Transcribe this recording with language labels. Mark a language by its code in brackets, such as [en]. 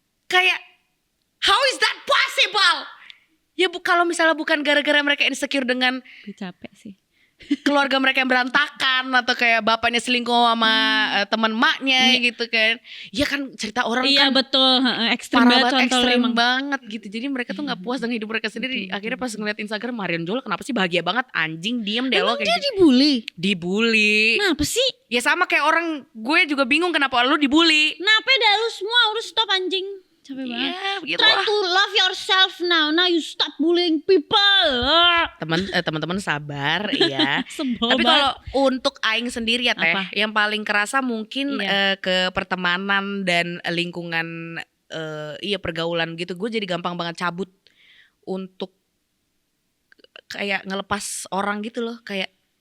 [en] Kayak how is that possible? [id] Ya kalau misalnya bukan gara-gara mereka insecure dengan gue capek sih, keluarga mereka yang berantakan, atau kayak bapaknya selingkuh sama teman maknya gitu kan. Ya kan cerita orang kan. Iya betul, ekstrim banget gitu. Jadi mereka tuh gak puas dengan hidup mereka sendiri. Akhirnya pas ngeliat Instagram Marion Jola, kenapa sih bahagia banget, anjing diem deh lo kayak dia gitu. Dibully. Kenapa sih? Ya sama kayak orang, gue juga bingung kenapa lu dibully. Kenapa dah lu semua harus stop anjing. Capek banget. Gitu [en] Try to love yourself now. Now you stop bullying people. [id] Teman-teman sabar ya. Tapi kalau untuk aing sendiri ya teh, yang paling kerasa mungkin ke pertemanan dan lingkungan pergaulan gitu. Gue jadi gampang banget cabut untuk kayak ngelepas orang gitu loh, kayak